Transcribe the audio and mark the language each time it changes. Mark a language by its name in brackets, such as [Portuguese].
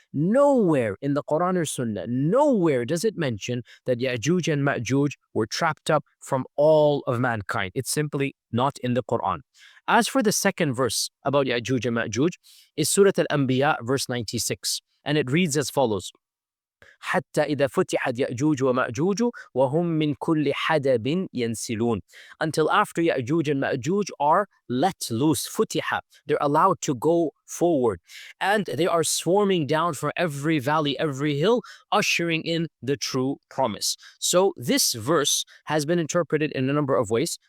[English] Nowhere in the Quran or Sunnah, nowhere does it mention that Yajuj and Majuj were trapped up from all of mankind. It's simply not in the Quran. As for the second verse about Yajuj and Majuj, is Surah Al-Anbiya, verse 96. And it reads as follows. [Arabic] حتى إذا فتحت يأجوج ومأجوج وهم من كل حدب ينسلون. [English] Until after Yajuj and Majuj are let loose, futiha, they're allowed to go forward, and they are swarming down from every valley, every hill, ushering in the true promise. So this verse has been interpreted in a number of ways.